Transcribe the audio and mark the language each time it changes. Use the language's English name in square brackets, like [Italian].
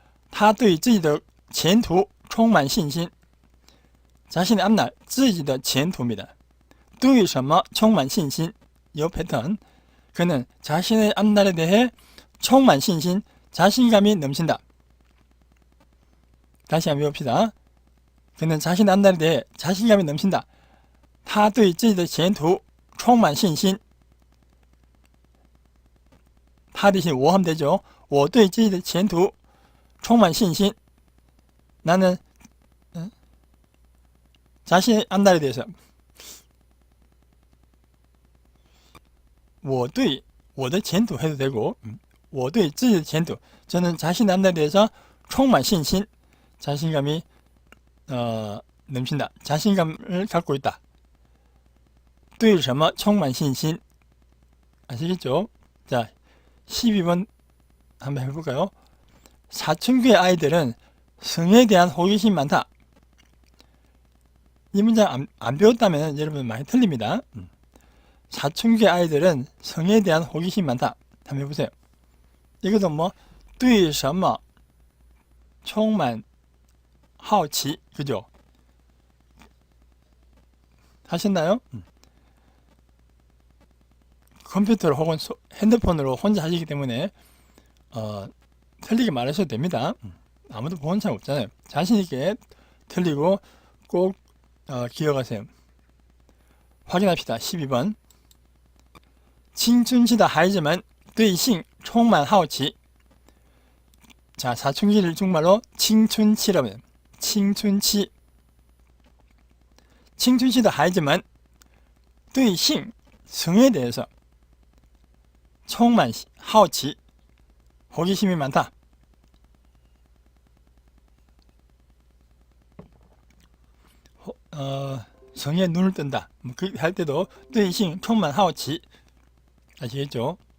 [Chinese] 他对自己的前途充满信心 [Korean] 자신의 앞날 [Chinese] 自己的前途입니다. 对什么充满信心 이 패턴. [Korean] 그는 자신의 앞날에 대해 [Chinese] 充满信心 [Korean] 자신감이 넘친다. 다시 한번 외웁시다. 그는 자신의 앞날에 대해 자신감이 넘친다. [Chinese] 他对自己的前途充满信心 他 대신 我 하면 되죠. 我对自己的前途充满信心 [Korean] 나는 자신의 앞날에 대해서 [Chinese] 我对我的前途 해도 되고 我对自己的前途 저는 자신의 앞날에 대해서 充满信心 자신감이 넘친다. [Korean] 자신감을 갖고 있다. [Chinese] 对什么充满信心 아시겠죠? [Korean] 자, 12번 한번 해볼까요? 사춘기의 아이들은 성에 대한 호기심이 많다. 이 문장 안 배웠다면 여러분 많이 틀립니다. 사춘기의 아이들은 성에 대한 호기심이 많다. 한번 해보세요. 이것도 뭐 [Chinese] 对什么充满好奇 [Korean] 그죠? 하셨나요? 컴퓨터로 혹은 핸드폰으로 혼자 하시기 때문에 틀리게 말하셔도 됩니다. 아무도 보는 사람 없잖아요. 자신있게 틀리고 꼭 기억하세요. 확인합시다. [Chinese] 12번 青春期的孩子们对性充满好奇 [Korean] 자, 사춘기를 중말로 [Chinese] 青春期라고 해요. 青春期 青春期的孩子们对性 성에 대해서 [Korean] 充满好奇 호기심이 많다. 성에 눈을 뜬다. 그 할 때도 [Chinese] 对性充满好奇 [Korean] 아시겠죠?